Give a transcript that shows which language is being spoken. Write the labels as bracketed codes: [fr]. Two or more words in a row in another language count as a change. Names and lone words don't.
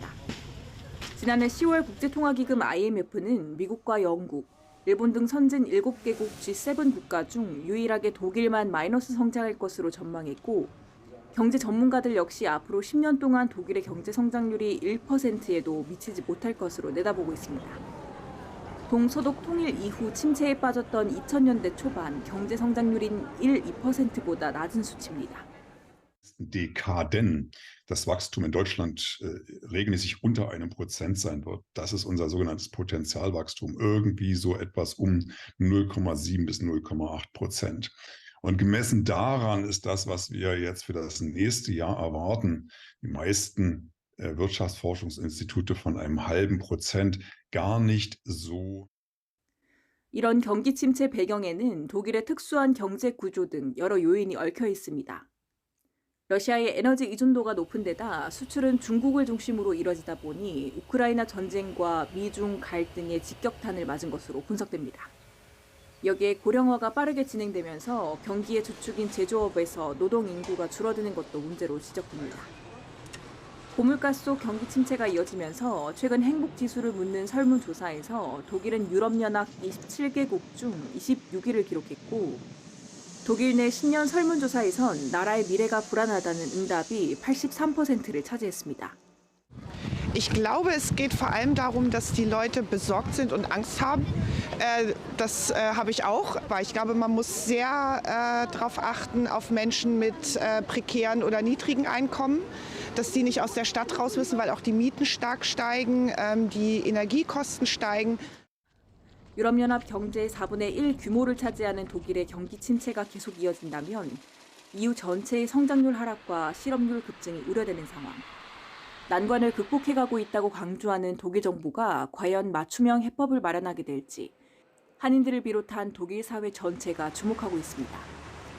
[ko] 지난해 10월 국제통화기금 IMF는 미국과 영국, 일본 등 선진 7개국 G7 국가 중 유일하게 독일만 마이너스 성장할 것으로 전망했고 경제 전문가들 역시 앞으로 10년 동안 독일의 경제 성장률이 1%에도 미치지 못할 것으로 내다보고 있습니다. 동서독 통일 이후 침체에 빠졌던 2000년대 초반 경제 성장률인 2%보다 낮은 수치입니다. [de] Dekaden das Wachstum in Deutschland regelmäßig unter 1% sein wird. Das ist unser sogenanntes Potenzialwachstum, irgendwie so etwas um 0,7 bis 0,8%. Und gemessen daran ist das, was wir jetzt für das nächste Jahr erwarten, die meisten Wirtschaftsforschungsinstitute von einem halben Prozent gar nicht so. [ko] 이런 경기 침체 배경에는 독일의 특수한 경제 구조 등 여러 요인이 얽혀 있습니다. 러시아의 에너지 의존도가 높은 데다 수출은 중국을 중심으로 이뤄지다 보니 우크라이나 전쟁과 미중 갈등의 직격탄을 맞은 것으로 분석됩니다. 여기에 고령화가 빠르게 진행되면서 경기의 주축인 제조업에서 노동 인구가 줄어드는 것도 문제로 지적됩니다. 고물가 속 경기 침체가 이어지면서 최근 행복지수를 묻는 설문조사에서 독일은 유럽연합 27개국 중 26위를 기록했고 독일 내 신년 설문조사에선 나라의 미래가 불안하다는 응답이 83%를 차지했습니다. [de] Ich glaube, es geht vor allem darum, dass die Leute besorgt sind und Angst haben. Das habe ich auch, weil ich glaube, man muss sehr darauf achten, auf Menschen mit prekären oder niedrigen Einkommen, dass die nicht aus der Stadt raus müssen, weil auch die Mieten stark steigen, die Energiekosten steigen. [ko] 유럽연합 경제의 4분의 1 규모를 차지하는 독일의 경기 침체가 계속 이어진다면 EU 전체의 성장률 하락과 실업률 급증이 우려되는 상황. 난관을 극복해가고 있다고 강조하는 독일 정부가 과연 맞춤형 해법을 마련하게 될지 한인들을 비롯한 독일 사회 전체가 주목하고 있습니다.